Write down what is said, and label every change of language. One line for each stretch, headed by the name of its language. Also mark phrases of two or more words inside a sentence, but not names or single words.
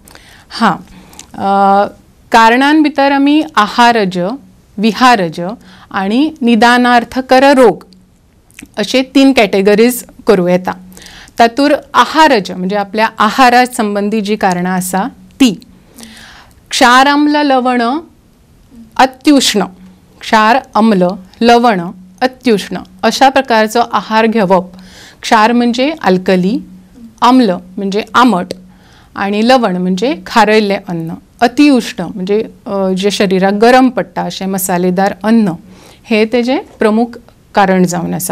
Konkani: कारणां भितर आमी आहारज, विहारज आणि निदानार्थकर रोग अशे 3 कॅटेगरीज करूं येता। तातूंत आहारज म्हणजे आपल्या आहारा संबंधी जी कारणां आसा ती क्षार, आम्ल, लवण, अत्युष्ण, क्षार, अम्ल, लवण, अत्युष्ण अशा प्रकारचो आहार घेवप। क्षार म्हणजे अल्कली, आम्ल म्हणजे आमट, आणि लवण म्हणजे खारयल्लें अन्न, अतिउष्ण म्हणजे जे शरिराक गरम पडटा अशें मसालेदार अन्न, हे तेजे प्रमुख कारण जावन आसा.